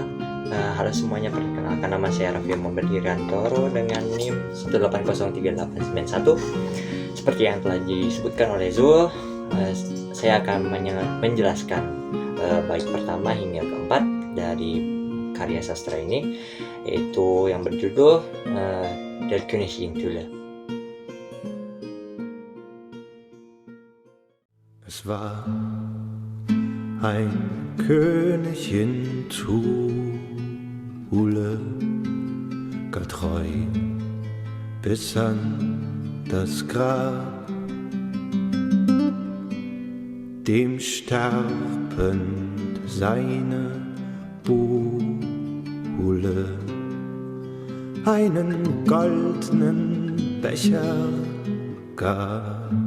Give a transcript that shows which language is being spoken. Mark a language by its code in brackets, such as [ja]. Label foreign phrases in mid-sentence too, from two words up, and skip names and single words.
[id] Halo semuanya, perkenalkan nama saya Raffi Moberdiriantoro dengan NIM 1803891. Seperti yang telah disebutkan oleh Zul, saya akan menjelaskan bait pertama hingga keempat dari karya sastra ini, yaitu yang berjudul Der König in Thule. [de] Es war ein König in Thule, getreu bis an das Grab, dem sterbend seine Buhle einen goldenen Becher gab.